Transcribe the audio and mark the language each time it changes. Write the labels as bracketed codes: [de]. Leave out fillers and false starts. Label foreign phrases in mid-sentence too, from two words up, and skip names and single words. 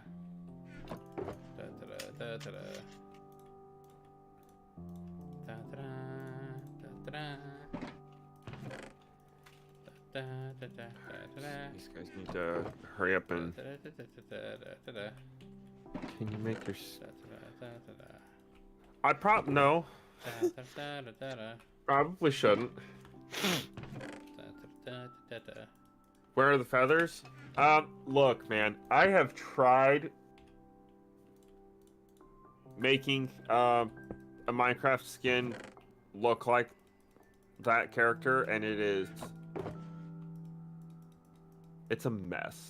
[en] Da da da da da. Da da da da da. Da da da da da. These guys need to hurry up and. Da da da da da da. Can you make your? Da da da da da. I no. Da da da da da. Probably shouldn't. Da da da da. Where are the feathers? Look, man, I have tried making a Minecraft skin look like that character, and it's a mess.